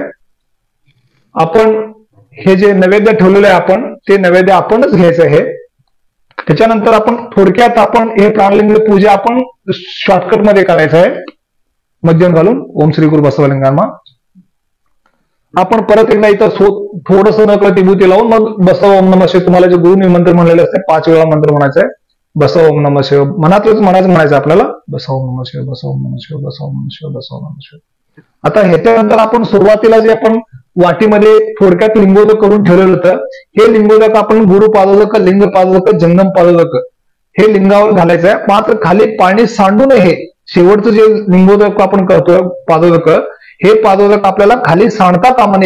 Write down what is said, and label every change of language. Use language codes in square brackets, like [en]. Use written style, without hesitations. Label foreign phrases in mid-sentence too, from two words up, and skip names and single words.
[mr] आपण हे जे नैवेद्य ठेवलेलं आहे आपण ते नैवेद्य आपणच घ्यायचं आहे. त्याच्यानंतर आपण थोडक्यात आपण हे प्राणलिंग पूजा आपण शॉर्टकट मध्ये करायचं आहे. मध्यम घालून ओम श्री गुरु बसवलिंगांना आपण परत एकदा इथं थोडस नकळत विभूती लावून मग बसव [sa] ओम नमः शिवाय [mr] तुम्हाला जे गुरुनी मंत्र म्हणलेले असते 5 वेळा मंत्र म्हणायचा आहे. बसव [sa] ओम नमः शिवाय [mr] मनातच म्हणायचं आपल्याला. [sa] बसव ओम नमः शिवाय, बसव ओम नमः शिवाय, बसव ओम नमः शिवाय, बसव ओम नमः शिवाय. [mr] आता ह्याच्यानंतर आपण सुरुवातीला जे आपण वाटीमध्ये थोडक्यात लिंगोदक करून ठेवलेलं होतं, हे लिंगोदक आपण गुरु पादोदक, लिंग पादोदक, जंगम पादोदक हे लिंगावर घालायचं आहे. मात्र खाली पाणी सांडू नये. हे शेवटचं जे लिंगोदक आपण करतोय पादोदक, हे पादोदक आपल्याला खाली सांडता कामा नये.